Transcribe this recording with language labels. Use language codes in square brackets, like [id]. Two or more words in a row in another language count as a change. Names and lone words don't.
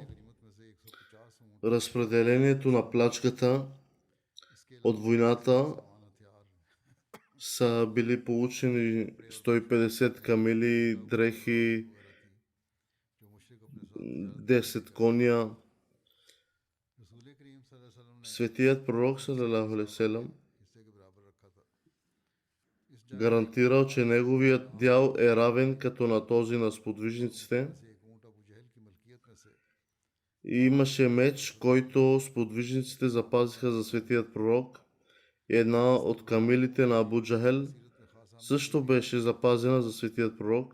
[bg] Разпределението на плячката от войната са били получени 150 камили, дрехи, 10 коня. Светият пророк [ar] صلى الله عليه وسلم [bg] гарантирал, че неговият дял е равен като на този на сподвижниците. И имаше меч, който сподвижниците запазиха за светият пророк. Една от камилите на Абу Джахел също беше запазена за светият пророк.